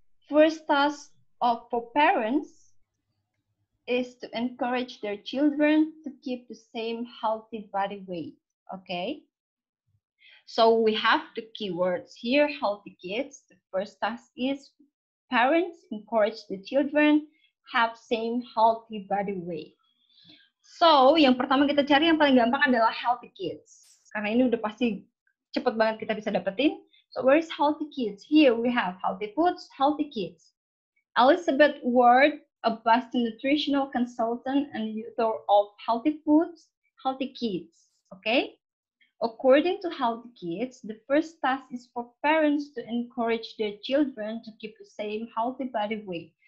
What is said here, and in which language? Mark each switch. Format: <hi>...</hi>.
<en>First task for parents is to encourage their children to keep the same healthy body weight. Okay. So we have the keywords here, healthy kids. The first task is parents encourage the children have same healthy body weight.</en> <id>So yang pertama kita cari yang paling gampang adalah healthy kids. Karena ini udah pasti cepet banget kita bisa dapetin.</id> <en>So where is healthy kids? Here we have healthy foods, healthy kids. Elizabeth Ward, a Boston nutritional consultant and author of Healthy Foods, Healthy Kids. Okay? According to Healthy Kids, the first task is for parents to encourage their children to keep the same healthy body weight.</en>